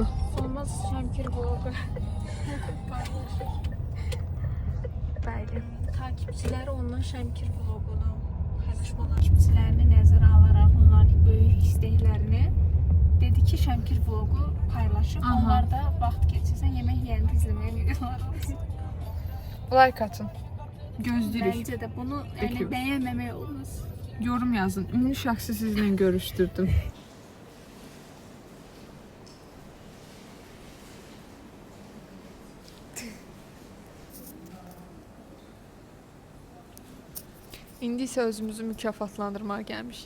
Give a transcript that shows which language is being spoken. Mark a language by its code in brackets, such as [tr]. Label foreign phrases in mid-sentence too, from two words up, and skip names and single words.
[az] Olmaz Şəmkir vlogu. Bəli. Takipçiləri ondan Şəmkir vlogunu paylaşmalar. Takipçilərini nəzərə alaraq onların böyük istəklərini dedi ki, Şəmkir vlogu paylaşıb. Aha. Onlar da vaxt keçirsən yemək yeyəndə izləməyə videolar olsun. Like atın. Gözləyirik. [tr] Bence de bunu yəni Bekliyoruz. [az] bəyənməmək olmaz. Yorum yazın. Ünlü şəxsi sizinlə görüşdürdüm. İndi isə özümüzü mükafatlandırmağa gəlmişik.